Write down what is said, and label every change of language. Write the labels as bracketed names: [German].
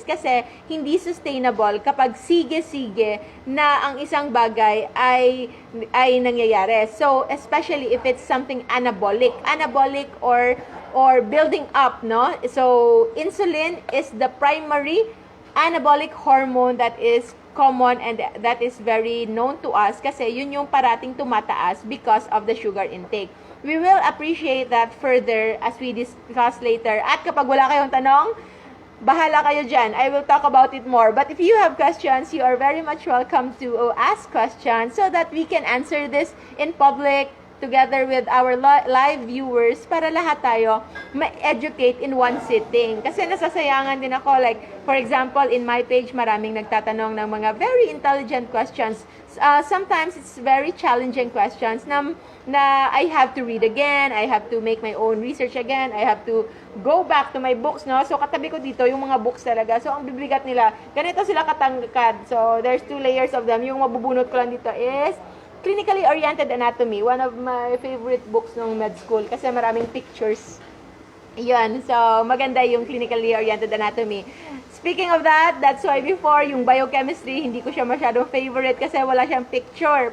[Filipino] Kasi hindi sustainable kapag sige-sige na ang isang bagay ay nangyayari. [English] So, especially if it's something anabolic or building up, no? So, insulin is the primary anabolic hormone that is common and that is very known to us [Filipino] kasi yun yung parating tumataas [English] because of the sugar intake. We will appreciate that further as we discuss later. [Filipino] At kapag wala kayong tanong, bahala kayo dyan. [English] I will talk about it more. But if you have questions, you are very much welcome to ask questions so that we can answer this in public together with our live viewers [Filipino] para lahat tayo ma-educate [English] in one sitting. [Filipino] Kasi nasasayangan din ako, like, for example, in my page, maraming nagtatanong ng mga very intelligent questions. [English] Sometimes it's very challenging questions na I have to read again, I have to make my own research again, I have to go back to my books, no? [Filipino] So, katabi ko dito yung mga books talaga. So, ang bibigat nila, ganito sila katangkad. [English] So, there's 2 layers of them. [Filipino] Yung mabubunot ko lang dito [English] is Clinically Oriented Anatomy, one of my favorite books ng med school [Filipino] kasi maraming pictures. Yan, so maganda yung Clinically Oriented Anatomy. [English] Speaking of that, that's why before [Filipino] yung biochemistry, hindi ko siya masyadong favorite kasi wala siyang picture.